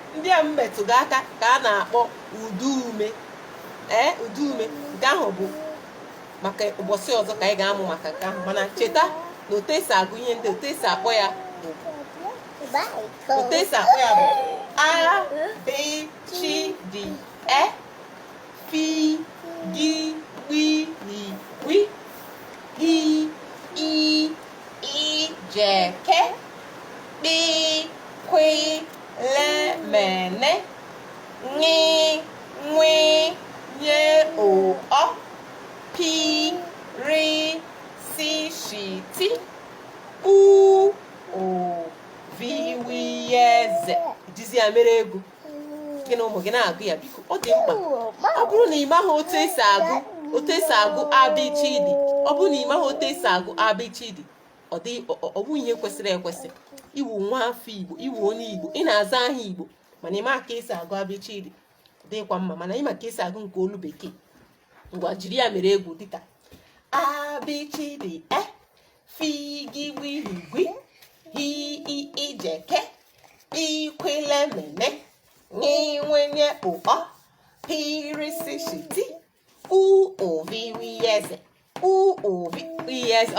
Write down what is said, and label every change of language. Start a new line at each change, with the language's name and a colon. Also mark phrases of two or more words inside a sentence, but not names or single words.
Igbo: Ndị a m metụ gị aka ka a na-akpọ udu ume. Ee, udu ume. Nke ahụ bụ maka ụbọchị ọzọ ka anyị ga-amụ maka nke ahụ. Mana cheta na otu esi agụ ihe ndị, otu esi akpọ ya bụ, otu esi akpọ ya bụ A,
English: B, C, D, E, F, G, W, H, I, J, K, L, M, N, O, P, R, S, T, U, O, V, W, X, Y, Z.
Igbo: Jizi ya mere ego. Gị na ụmụ gị na-agụ ya, biko, ọ dị mkpa. Ọ bụrụ na ị maghị otu esi agụ, otu esi agụ A B C D, ọ bụrụ na ị maghị otu esi agụ A B C D, ọ dị, ọ, ọ, ọ bụ ihe kwesịrị ekwesị. Iwu nwa afọ Igbo, iwu onye Igbo, ị na-aza aha Igbo, mana ị maghị ka esi agụ A B C D, ọ dịkwa mma, mana ị ma ka esi agụ nke olu Bekee. Ngwa, jiri ya mere egwu dịka A,
English: B, C, D, E, F, G, W, H, I, J, K, L, M, N, O, P, Q, R, S, T, U, V, W, X, Y, Z.